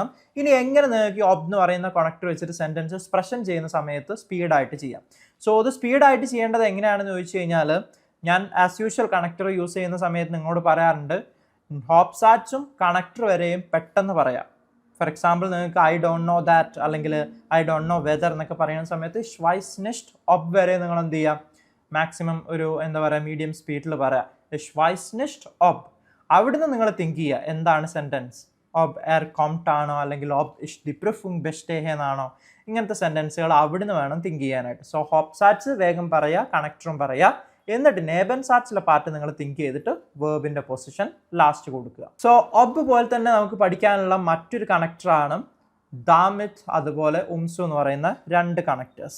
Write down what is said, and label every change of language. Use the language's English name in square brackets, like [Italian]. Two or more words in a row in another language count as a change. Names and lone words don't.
[Malayalam] ഇനി എങ്ങനെ നിങ്ങൾക്ക് ഒബ് എന്ന് പറയുന്ന കണക്ടർ വെച്ചിട്ട് [English] sentences present [Malayalam] ചെയ്യുന്ന സമയത്ത് സ്പീഡായിട്ട് ചെയ്യാം. സോ അത് സ്പീഡായിട്ട് ചെയ്യേണ്ടത് എങ്ങനെയാണെന്ന് ചോദിച്ചു കഴിഞ്ഞാൽ, ഞാൻ [English] as usual connector use [Malayalam] ചെയ്യുന്ന സമയത്ത് നിങ്ങളോട് പറയാറുണ്ട്, ഹോപ്സാറ്റ്സും കണക്ടർ വരെയും പെട്ടെന്ന് പറയാം. [English] for example [Malayalam] നിങ്ങൾക്ക് [English] I don't know that [Malayalam] അല്ലെങ്കിൽ [English] I don't know whether [Malayalam] എന്നൊക്കെ പറയുന്ന സമയത്ത് [German] ich weiß nicht ob [Malayalam] വരെ നിങ്ങൾ എന്ത് ചെയ്യാം? മാക്സിമം ഒരു എന്താ പറയുക, [English] medium speed [Malayalam] പറയാം [German] ich weiß nicht ob. [Malayalam] അവിടുന്ന് നിങ്ങൾ തിങ്ക് ചെയ്യുക എന്താണ് സെൻറ്റൻസ്? [German] ob kommt [Malayalam] ആണോ, അല്ലെങ്കിൽ [German] ob ich die Prüfung bestehe എന്നാണോ? [Malayalam] ഇങ്ങനത്തെ സെൻറ്റൻസുകൾ അവിടുന്ന് വേണം തിങ്ക് ചെയ്യാനായിട്ട്. സോ ഹോപ്സാറ്റ്സ് വേഗം പറയുക, കണക്ടറും പറയുക. എന്നിട്ട് നേബൻസാറ്റ്സിലെ പാർട്ട് നിങ്ങൾ തിങ്ക് ചെയ്തിട്ട് വേർബിന്റെ [English] position last [Malayalam] കൊടുക്കുക. സോ ഒബ് പോലെ തന്നെ നമുക്ക് പഠിക്കാനുള്ള മറ്റൊരു കണക്ടറാണ് ദാമിത് അതുപോലെ ഉംസു എന്ന് പറയുന്ന രണ്ട് കണക്ടേഴ്സ്.